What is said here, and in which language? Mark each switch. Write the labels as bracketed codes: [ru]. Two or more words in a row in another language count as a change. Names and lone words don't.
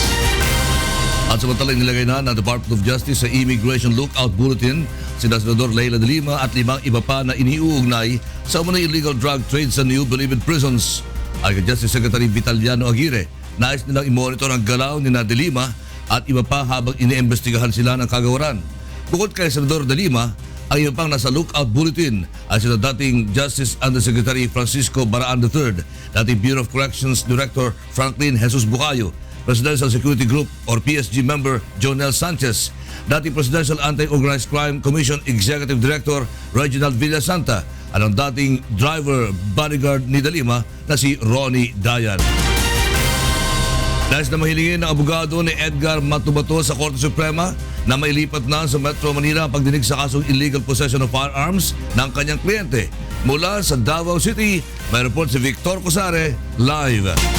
[tl] At samantalang nilagay na ng Department of Justice sa Immigration Lookout Bulletin si Senador Leila de Lima at 5 iba pa na iniuugnay sa umunay [en] illegal drug trade [tl] sa New Bilibid Prisons. Ay kay Justice Secretary Vitaliano Aguirre, nais nilang i-monitor ang galaw ni de Lima at iba pa habang iniimbestigahan sila ng kagawaran. Bukod kay Senador de Lima, ang iba pang nasa [en] lookout bulletin [tl] ay sila dating Justice Undersecretary Francisco Baraan III, dating Bureau of Corrections Director Franklin Jesus Bucayo, Presidential Security Group or PSG member Jonel Sanchez, dating Presidential Anti-Organized Crime Commission Executive Director Reginald Villasanta, at ang dating [en] driver bodyguard [tl] ni de Lima na si Ronnie Dayan. Nais na mahilingin ng abogado ni Edgar Matubato sa Korte Suprema na mailipat na sa Metro Manila ang pagdinig sa kasong [en] illegal possession of firearms [tl] ng kanyang kliyente. Mula sa Davao City, may report si Victor Cosare, live.